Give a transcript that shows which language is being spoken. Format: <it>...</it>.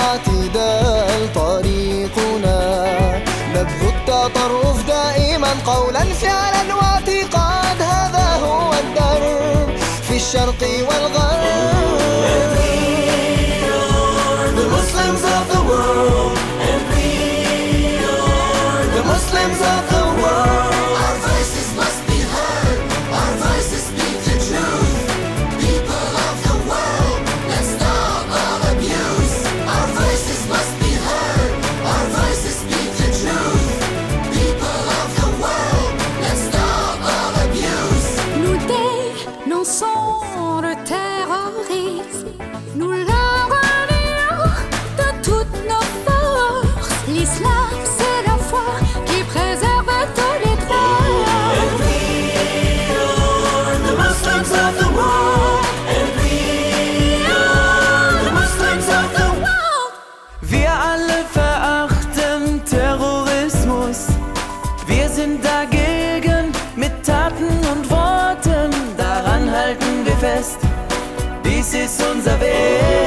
<ar>الاعتدال طريقنا، نبذ التطرف دائما قولا فعلا واعتقاد، هذا هو الدرب في الشرق والغرب.</ar> <en>The Muslims of the world, and we are the Muslims of the world. Our voices must be heard. Our voices speak the truth. People of the world, let's stop all abuse. Our voices must be heard. Our voices speak the truth. People of the world, let's stop all abuse.</en> <fr>Nous dénonçons le terrorisme. Nous l'envoyons de toutes nos forces. L'islam, c'est la foi qui préserve tous les droits.</fr> <en>And we are the Muslims of the world. And we are the Muslims of the world.</en> <de>Wir alle verachten Terrorismus. Wir sind dagegen mit Taten und Worten. Daran halten wir fest. Dies ist unser Weg.</de>